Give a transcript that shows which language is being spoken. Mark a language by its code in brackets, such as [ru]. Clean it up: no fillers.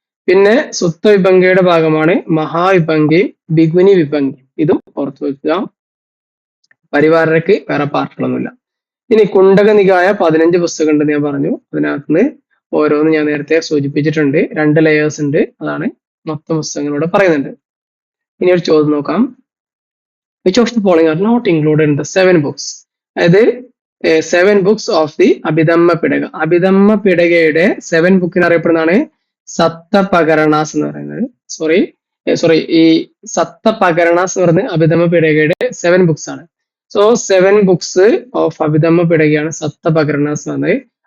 [ml] പിന്നെ സുത്തവിഭംഗയുടെ ഭാഗമാണ് മഹാവിഭംഗയും ബിഗുനി വിഭംഗയും. ഇതും ഓർത്തു വെക്കുക. പരിവാരക്ക് വേറെ പാർട്ടുകളൊന്നുമില്ല. ഇനി കുണ്ടക നികായ 15 പുസ്തകം ഉണ്ടെന്ന് ഞാൻ പറഞ്ഞു. അതിനകത്ത് ഓരോന്ന് ഞാൻ നേരത്തെ സൂചിപ്പിച്ചിട്ടുണ്ട്. 2 ലെയേഴ്സ് ഉണ്ട്, അതാണ് മൊത്തം പുസ്തകങ്ങളോട് പറയുന്നുണ്ട്. ഇനി ഒരു ചോദ്യം നോക്കാം. [en] Which of the following are not included in the 7 books? [ml] അതായത് [en] 7 books of the [ml] Abhidhamma പിടക. Abhidhamma പിടകയുടെ 7 ബുക്കിന് അറിയപ്പെടുന്നതാണ് സപ്തപകരണാസ് എന്ന് പറയുന്നത്. സോറി, ഈ സപ്തപകരണാസ് എന്ന് പറയുന്നത് അഭിധമ്മ പിടകയുടെ 7 ബുക്സ് ആണ്. സോ 7 ബുക്സ് ഓഫ് അഭിധമ്മ പിടകയാണ് സപ്തപകരണാസ് എന്ന് പറഞ്ഞത്.